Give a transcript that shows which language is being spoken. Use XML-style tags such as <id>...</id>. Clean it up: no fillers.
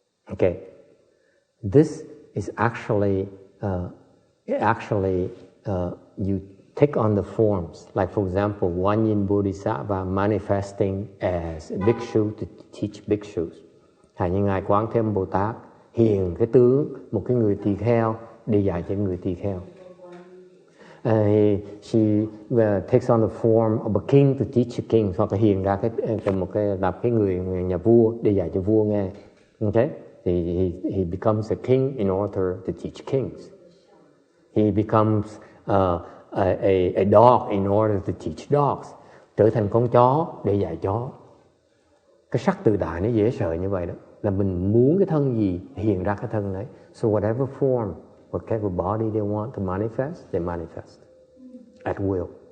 <en>Okay, this is actually you take on the forms. Like for example, One Yin Bodhisattva manifesting as a bhikshu to teach bhikshus.</en> <vi>Hay như ngài Quán Thế Âm Bồ Tát hiện cái tướng một cái người tỳ kheo để dạy cho người tỳ kheo.</vi> <en>She takes on the form of a king</en> <vi>to teach a king, hoặc là hiện ra cái người nhà vua để dạy cho vua nghe.</vi> <en>Okay? He becomes a king in order to teach kings. He becomes a dog in order to teach dogs.</en> <vi>Trở thành con chó để dạy chó. Cái sắc tự tại nó dễ sợ như vậy đó. Là mình muốn cái thân gì hiện ra cái thân đấy.</vi> <en>So whatever form, whatever body they want to manifest, they manifest at will.</en>